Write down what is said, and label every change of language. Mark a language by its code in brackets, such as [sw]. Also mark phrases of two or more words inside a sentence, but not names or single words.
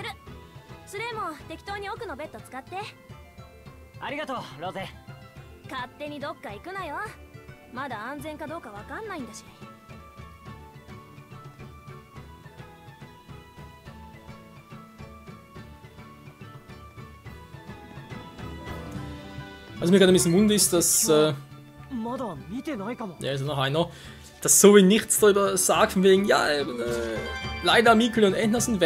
[ja] スレイも適当に奥のベッド使って。ありがとう、ロゼ。勝手にどっか行くなよ。まだ安全かどうかわかんないんだし。 [de] Was mir gerade ein bisschen wundert ist, dass. Ja, ist noch einer. Dass Zoe nichts darüber sagt, von wegen, ja, leider Mikkel und Entner sind weg.